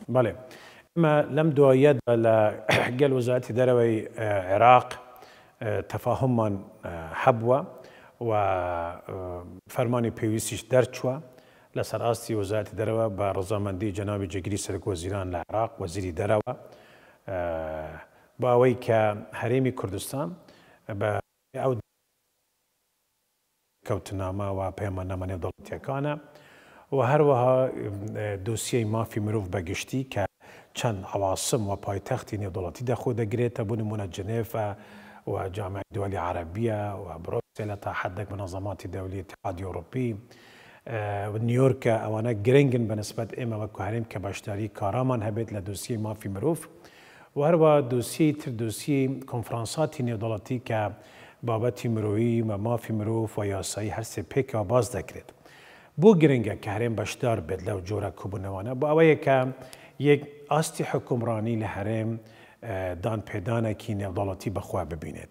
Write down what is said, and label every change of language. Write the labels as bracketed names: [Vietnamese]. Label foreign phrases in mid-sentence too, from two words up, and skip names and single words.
[Central Kurdish] بەڵێ ئێمە لەم دوایەدا لە گەل وەزارەتی دەرەوەی عێراق تەفاهممان هەبووە و فەرمانی پێویستیش دەرچووە لەسەر ئاستی وەزارەتی دەرەوە بە ڕەزامەندی جەنابی جێگیری سەرۆک وەزیران لە عێراق وەزیری دەرەوە بە ئەوەی کە هەرێمی کوردستان بە ئەو کەوتنامە و پەیماننامە نێودوڵەتیەکانە و هەروەها دۆسیەی مافی مرۆڤ بەگشتی کە چەند عواسم و پایتەختی نێودوڵەتی دەخۆ دەگرێتە بۆ نمونە جنێڤە [Arabic] وجامعة الدول العربية وبروكسل حتى حدك منظمات الدولية الاتحاد الأوروبي [Central Kurdish] نیویورک ئەوانە گرنگن بەنسبەت ئێمە وەکو هەرێم کە بەشداری کارامان هەبێت لە دۆسیە مافی مرۆڤ و هەروە دۆسیەی تر دۆسیەی کۆنفرانساتی نێودەوڵەتی کە بابەتی مرۆیی و مافی مرۆڤ و یاسایی هەر سێ پێکەوە باز دەکرێت. بۆ گرنگە کە هەرێم بەشدار بێت لەو جۆرە کوبوونەوەانە بۆ ئەوەیە کە یەک ئاستی حکومڕانی لە هەرێم دانپێدانێکی نێودەوڵەتی بەخوا ببینێت.